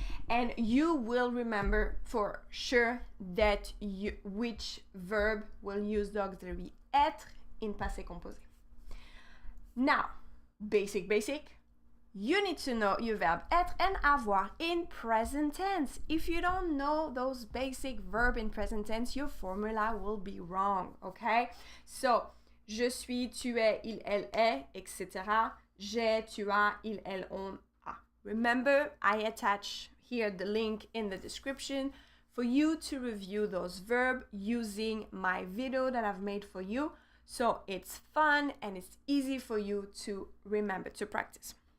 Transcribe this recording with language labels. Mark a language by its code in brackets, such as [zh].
[en] And you will remember for sure that which verb will use the auxiliary être in Passé Composé. Now, basic, you need to know your verb être and avoir in present tense. If you don't know those basic verbs in present tense, your formula will be wrong, okay? [fr] So, je suis, tu es, il, elle est, etc. J'ai, tu as, il, elle, on a. [en] Remember, I attach here the link in the description for you to review those verbs using my video that I've made for you, So it's fun and it's easy for you to remember, to practice.